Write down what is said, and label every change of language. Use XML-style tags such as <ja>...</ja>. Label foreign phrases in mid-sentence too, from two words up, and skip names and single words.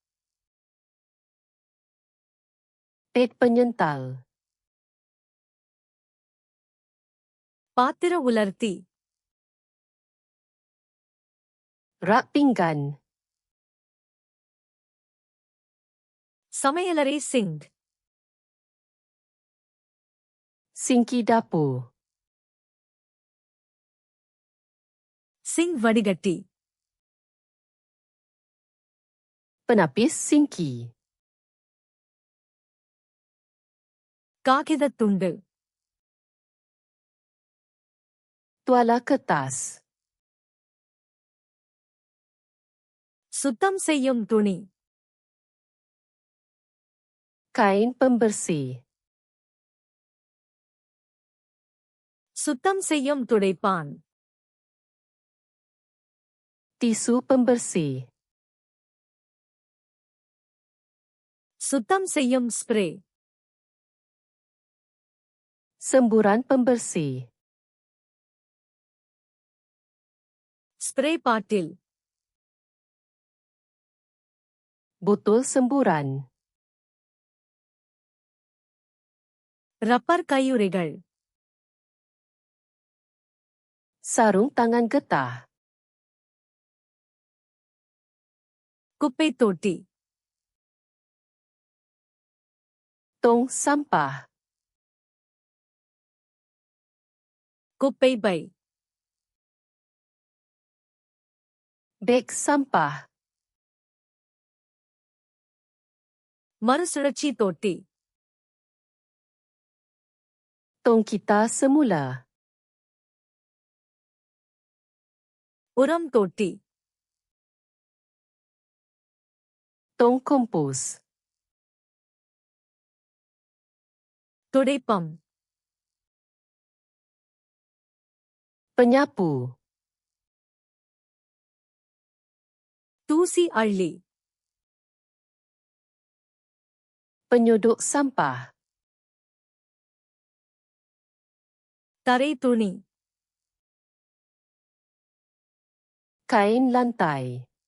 <ms>Ped penyental.</ms> <ta>பாத்திர உலர்த்தி.</ta> <ms>Rak pinggan.</ms> <ta>சமையலறை சிங்க்.</ta> <ms>Sinki dapur.</ms> <ta>சிங்க் வடிகட்டி.</ta> <ms>Penapis sinki.</ms> <ta>காகிதத் துண்டு.</ta> <ms>Tuala kertas.</ms> <ta>சுத்தம் செய்யும் துணி.</ta> <ms>Kain pembersih.</ms> <ta>சுத்தம் செய்யும் துடைப்பான்.</ta> <ms>Tisu pembersih.</ms> <ta>சுத்தம் செய்யும் ஸ்ப்ரே.</ta> <ms>Semburan pembersih.</ms> <en>spray bottle.</en> <ms>Botol semburan.</ms> <ta>ரப்பர் கையுறைகள்.</ta> <ms>Sarung tangan getah.</ms> <ta>குப்பைத் தொட்டி.</ta> <ms>Tong sampah.</ms> <ta>குப்பை பை.</ta> <ms>Beg sampah.</ms> <ta>மறுசுழற்சி தொட்டி.</ta> <ms>Tong kita semula.</ms> <ta>உரம் தொட்டி.</ta> <ms>Tong kompos.</ms> <ta>துடைப்பம்.</ta> <ms>Penyapu.</ms> <ta>தூசி அள்ளி.</ta> <ms>Penyodok sampah.</ms> <ta>தரை துணி.</ta> <ms>Kain lantai.</ms>